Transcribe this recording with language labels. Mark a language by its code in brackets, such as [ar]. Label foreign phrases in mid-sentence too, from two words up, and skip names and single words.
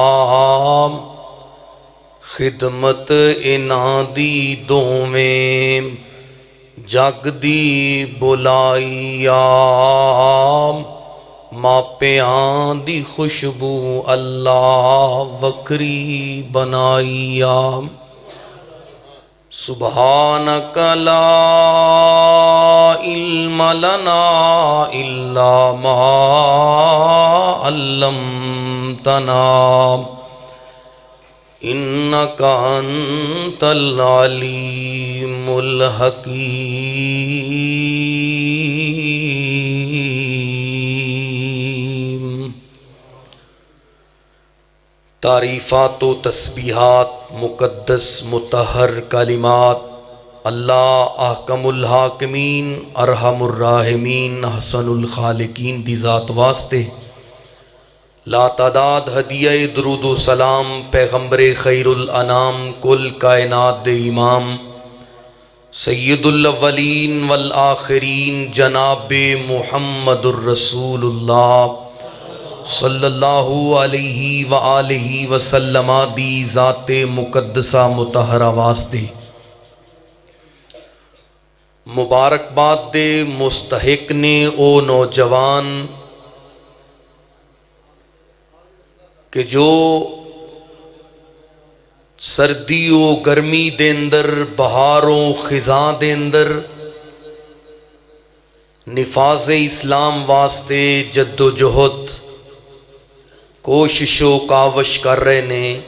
[pa] خدمت انہاں دی دوویں جگ دی بلائیا. ماپیاں دی خوشبو اللہ وکری بنائیا. [ar] سبحانك لا علم لنا إلا ما علمتنا إنك أنت العليم الحكيم. [pa] تعریفات و تسبیحات مقدس مطہر کلمات اللہ [ar] أحكم الحاكمين أرحم الراحمين أحسن الخالقين [pa] دی ذات واسطے لاتعداد ہدیہ درود و سلام پیغمبرِ خیر الانام کل کائنات دے امام [ar] سيد الأولين والآخرين [pa] جنابِ [ar] محمد رسول الله صلى الله عليه وآله وسلم [pa] دی ذاتِ مقدسہ مطہرہ واسطے مبارکباد دے مستحق نے او نوجوان کہ جو سردیوں گرمی دے اندر بہاروں خزاں دے اندر نفاذ اسلام واسطے جدوجہد کوششو کاوش کر رہے نے.